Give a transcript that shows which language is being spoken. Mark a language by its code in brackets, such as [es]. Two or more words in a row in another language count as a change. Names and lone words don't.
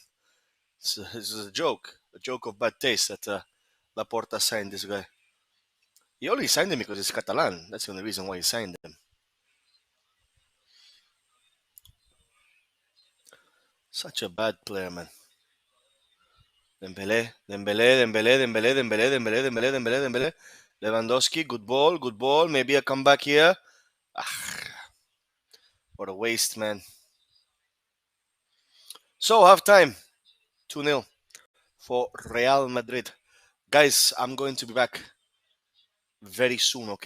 [en] It's a joke of bad taste that Laporta signed this guy. He only signed him because he's Catalan. That's the only reason why he signed him. Such a bad player, man. Dembele, Dembele, Dembele, Dembele, Dembele, Dembele, Dembele, Dembele, Dembele. Lewandowski, good ball, good ball. Maybe a comeback here. Ah, what a waste, man. So, half time, 2-0 for Real Madrid. Guys, I'm going to be back very soon, okay?